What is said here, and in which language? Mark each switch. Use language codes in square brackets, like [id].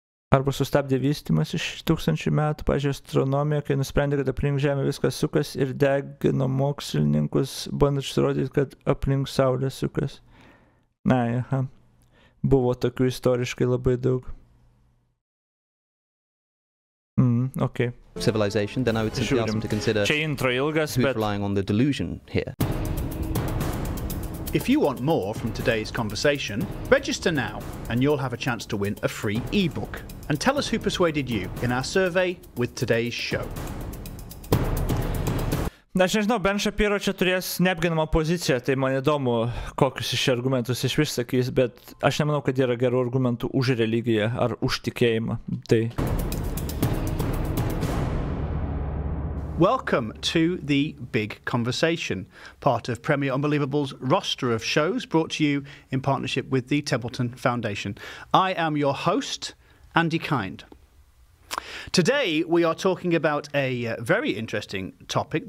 [lt] Arba sustabdė vystymas iš 1000 metų, pavyzdžiui, astronomija, kai nusprendė, kad aplink Žemę viskas sukas ir degino mokslininkus, bandant išrodyti, kad aplink Saulę sukas. Buvo tokių istoriškai labai daug. [en] Civilization, then I would simply ask them to consider who's relying on the delusion here. If you want more from today's conversation, register now and you'll have a chance to win a free ebook. And tell us who persuaded you in our survey with today's show. [lt] Na, aš nežinau, Ben Shapiro čia turės neapginamą poziciją, tai man įdomu, kokius iš argumentus išvis sakys, bet aš nemanau, kad yra gerų argumentų už religiją ar už tikėjimą. Tai... [en] Welcome to The Big Conversation, part of Premier Unbelievable's roster of shows brought to you in partnership with the Templeton Foundation. I am your host, Andy Kind. Today we are talking about a very interesting topic.